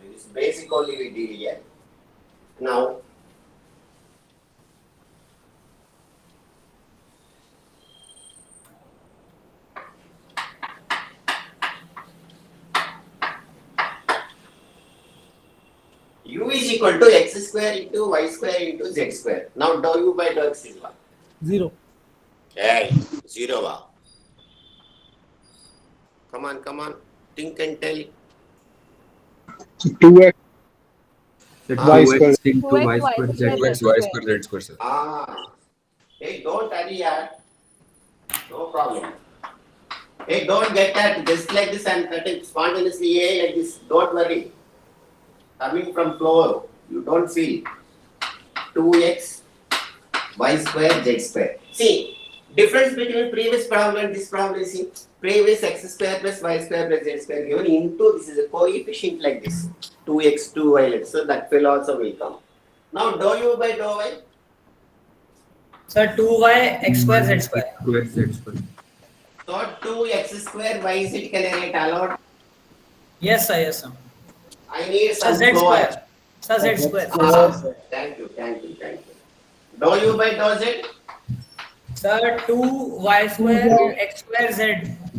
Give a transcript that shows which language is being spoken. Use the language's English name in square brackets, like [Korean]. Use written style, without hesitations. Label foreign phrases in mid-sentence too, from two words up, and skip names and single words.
[English] This basic only we deal here. Now u is equal to x square into y square into z square. Now dou u by dou x is what? 0. Hey, 0 va. Come on. Think and tell. 2x. Y square into 2x, y y square z. square, X, y square, z square, sir. Hey, don't hurry, yaar. No problem. Hey, don't get that just like this and cutting spontaneously like this. Don't worry. Coming from floor, you don't feel. 2x, y square, z square. See, difference between previous problem and this problem is see, previous x square plus y square plus z square given into this is a coefficient like this. 2x, 2y, so that will also will come. Now dou u by dou y. Sir, 2y x square z square. 2x z square. So 2x square y z can I write aloud? Yes, sir. Yes, sir. I need Sir, some z flow. square. Sir, z square. Thank you. Dou u by dou z? Sir, 2y square x square z.